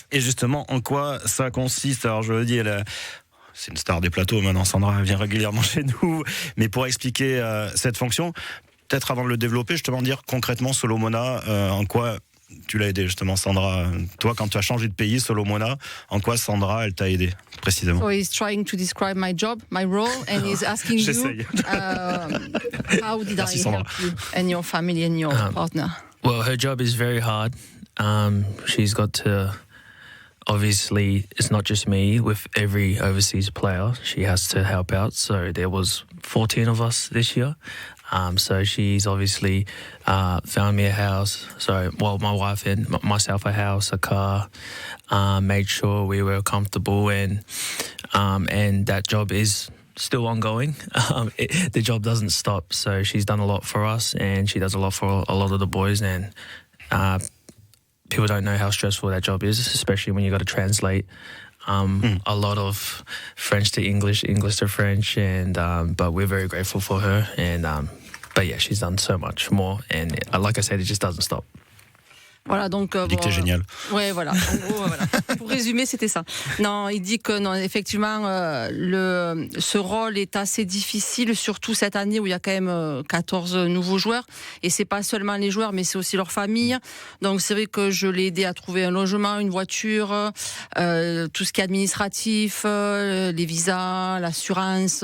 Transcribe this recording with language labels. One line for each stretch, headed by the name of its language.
French: Et justement, en quoi ça consiste? Alors je le dis, c'est une star des plateaux maintenant, Sandra, elle vient régulièrement chez nous. Mais pour expliquer cette fonction, peut-être avant de le développer, justement dire concrètement Solomona, en quoi tu l'as aidé justement, Sandra. Toi, quand tu as changé de pays, Solomona, en quoi Sandra, elle t'a aidé précisément?
English: So he's trying to describe my job, my role, and he's asking you how did I help you and your family and your partner? Well, her job is very hard. She's got to... Obviously, it's not just me. With every overseas player, she has to help out. So there was 14 of us this year. So she's obviously found me a house. My wife and myself a house, a car. Made sure we were comfortable, and that job is still ongoing. The job doesn't stop. So she's done a lot for us, and she does a lot for a lot of the boys. And people don't know how stressful that job is, especially when you got to translate a lot of French to English, English to French, and but we're very grateful for her. And but yeah, she's done so much more, and like I said, it just doesn't stop.
French: Voilà, donc il dit que t'es génial. Ouais, voilà. En gros, voilà. Pour résumer, c'était ça. Non, il dit que non, effectivement, ce rôle est assez difficile, surtout cette année où il y a quand même 14 nouveaux joueurs. Et c'est pas seulement les joueurs, mais c'est aussi leur famille. Donc c'est vrai que je l'ai aidé à trouver un logement, une voiture, tout ce qui est administratif, les visas, l'assurance.